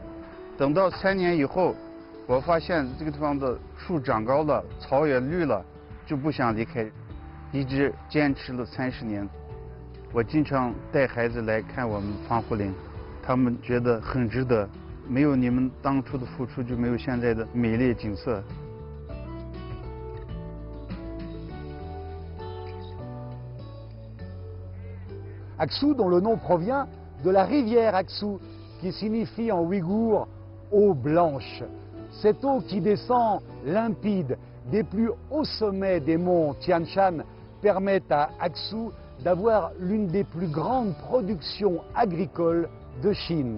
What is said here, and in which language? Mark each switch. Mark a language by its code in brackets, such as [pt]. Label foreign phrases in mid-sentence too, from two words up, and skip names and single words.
[zh] 等到3年以后，我发现这个地方的树长高了，草也绿了，就不想离开。一直坚持了30年，我经常带孩子来看我们防护林，他们觉得很值得。没有你们当初的付出，就没有现在的美丽景色。 [fr] Aksou, dont le nom provient de la rivière Aksou, qui signifie en ouïghour eau blanche. Cette eau qui descend limpide des plus hauts sommets des monts Tian Shan permet à Aksou d'avoir l'une des plus grandes productions agricoles de Chine.